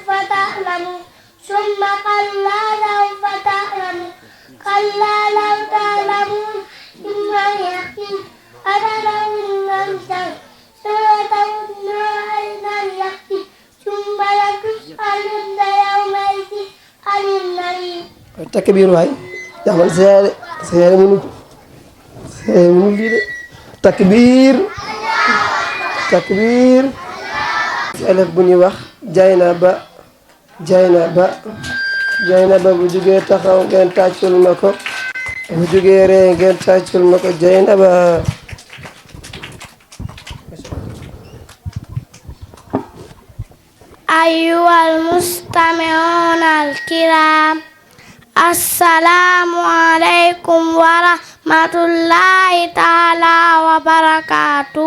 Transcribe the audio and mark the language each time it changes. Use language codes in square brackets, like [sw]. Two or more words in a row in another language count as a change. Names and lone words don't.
[ar] تعلمون ثم كلا سوف تعلمون كلا لو تعلمون علم اليقين لترون الجحيم ثم ترون عين اليقين ثم لتسألن يومئذ عن النعيم. [wo] takbiir waay jaxmal seere mënu lii de takbiir élève bu ñuy wax Jaynaba bu jógee taxaw ngeen tàccul ma ko bu jógee ree ngeen tàccul ma ko Jaynaba. [ar] أيها المستمعون الكرام السلام عليكم ورحمة الله تعالى وبركاته.